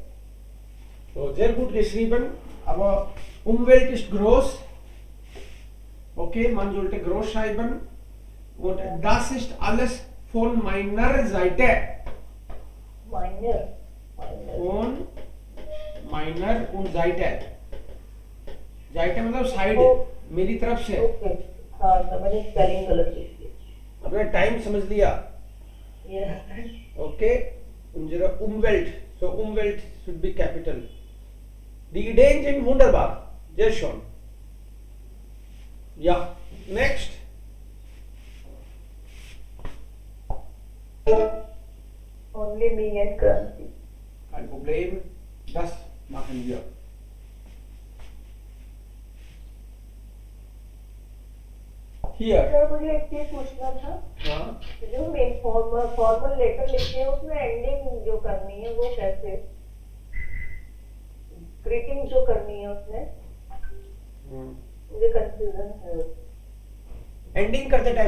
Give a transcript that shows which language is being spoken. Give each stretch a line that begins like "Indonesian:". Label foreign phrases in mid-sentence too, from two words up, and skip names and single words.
German: So, sehr gut geschrieben, aber Umwelt ist groß. Okay, man sollte groß schreiben. Und das ist alles von meiner Seite. Von meiner und Seite.
Hindi: Seite मतलब साइड, मेरी तरफ से. ओके हाँ तो मैंने स्पेलिंग गलत लिखी है. अपना टाइम समझ लिया.
English: Yes. Okay,
German: unsere Umwelt.
English: So Umwelt should be capital.
German: Die Ideen sind wunderbar. Sehr schön. Ja, next.
English: Only me and Kranti.
German: Kein Problem. Das machen wir. Hier.
Hindi: सर मुझे एक चीज पूछना था. हाँ. जो मेन फॉर्मल लेटर लिखे हैं उसमें एंडिंग जो करनी है वो कैसे? ग्रीटिंग जो करनी है उसमें मुझे कंफ्यूजन है. एंडिंग करते टाइम